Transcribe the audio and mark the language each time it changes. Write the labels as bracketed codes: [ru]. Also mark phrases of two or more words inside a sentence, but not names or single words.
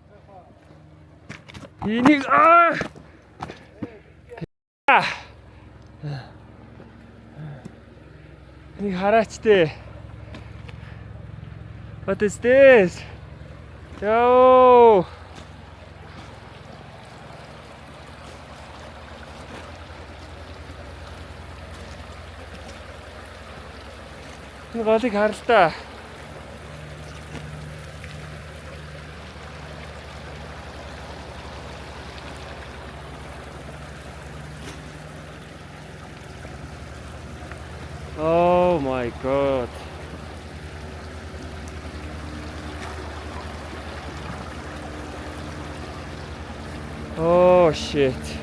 [mn] Энийг Энийг хараач тээ. [en] What is this? Yo! [mn] Энэ голыг хар л та. [en] Oh my god. Oh shit.